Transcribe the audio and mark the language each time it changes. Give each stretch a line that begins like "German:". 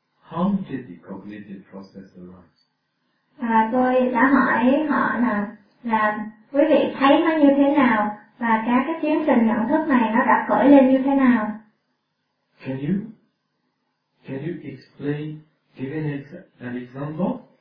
English: How did the cognitive process arise?
Vietnamese: Tôi đã hỏi họ là quý vị thấy nó như thế nào và các cái tiến trình nhận thức này nó đã khởi lên như thế nào?
English: Can you explain, give an example?